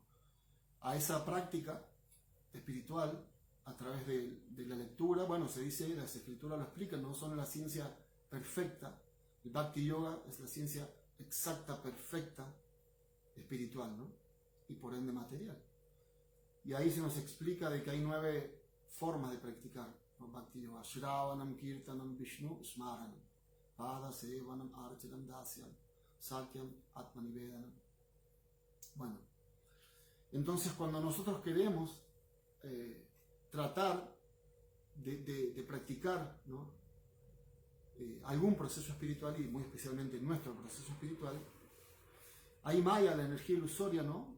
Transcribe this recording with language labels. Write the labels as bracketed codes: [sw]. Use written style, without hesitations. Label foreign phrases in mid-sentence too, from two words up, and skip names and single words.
[es] a esa práctica espiritual a través de la lectura, bueno, se dice, las escrituras lo explican, no son la ciencia perfecta, el Bhakti Yoga es la ciencia exacta, perfecta, espiritual, ¿no? Y por ende material. Y ahí se nos explica de que hay 9 formas de practicar, ¿no? [sa] भक्तियोग: श्रवणं कीर्तनं विष्णोः स्मरणं पाद सेवनम् अर्चनं दास्यं सख्यम् आत्मनिवेदनम्. [es] Bueno, entonces cuando nosotros queremos tratar de practicar, ¿no? Algún proceso espiritual, y muy especialmente nuestro proceso espiritual, ahí Maya, la energía ilusoria, ¿no?